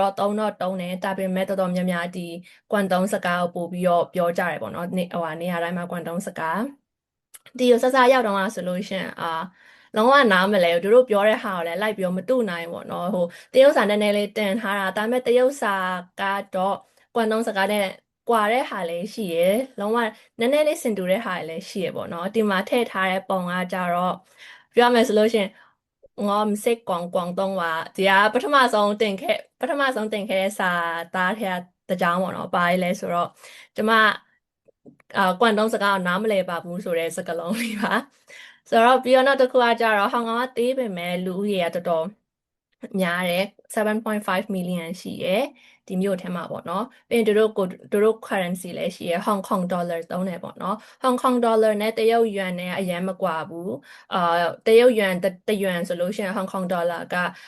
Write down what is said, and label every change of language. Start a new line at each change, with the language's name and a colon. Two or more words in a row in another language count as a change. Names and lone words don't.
Burmese: တော့တုံးတယ်ဒါပေမဲ့တော်တော်များများဒီကွမ်တုံးစကားကိုပို့ပြီးတော့ပြောကြတယ်ပေါ့နော်နေရာတိုင်းမှာကွမ်တုံးစကားဒီကိုစရောက်တော့ဆိုလို့ရှင်လုံးဝနားမလဲဘူးသူတို့ပြောတဲ့ဟာကိုလည်းလိုက်ပြောမတူနိုင်ဘူးပေါ့နော် ဟိုတရုတ်စာနည်းနည်းလေးတင်ထားတာဒါပေမဲ့တရုတ်စာကတော့ကွမ်တုံးစကားနဲ့ကွာတဲ့ဟာလည်းရှိရယ်လုံးဝနည်းနည်းလေးစင်တူတဲ့ဟာလည်းရှိရယ်ပေါ့နော်ဒီမှာထည့် ထားတဲ့ပုံကကြတော့ပြောမယ်ဆိုလို့ရှင်
Cantonese: 我唔識廣東話，
Burmese: ဒီကပထမဆုံးတင်ခဲ့တဲ့စာသားထဲကတစ်ကြော င်းပေါ့နော်။ဘာလဲဆိုတော့ကျမကွမ်တုံးစကားကိုနားမလည်ပါဘူးဆိုတဲ့စကားလုံးလေးပါ။ဆိုတော့ပြီးတော့နောက်တစ်ခုကကြတော့ဟောင်ကောင်ကသေးပေမဲ့လူဦးရေကတော်တော်များတယ်7.5 million ရှိရယ်ဒီမြို့ထဲမှာပေါ့နော်ပြီးရင်သူတို့ currency လည်းရှိရယ် Hong Kong dollar သုံးတယ်ပေါ့နော် Hong Kong dollar နဲ့တရုတ်ယွမ်နဲ့အရင်မကွာဘူးတရုတ်ယွမ်တယွမ်ဆိုလို့ရှိရင် Hong Kong dollar က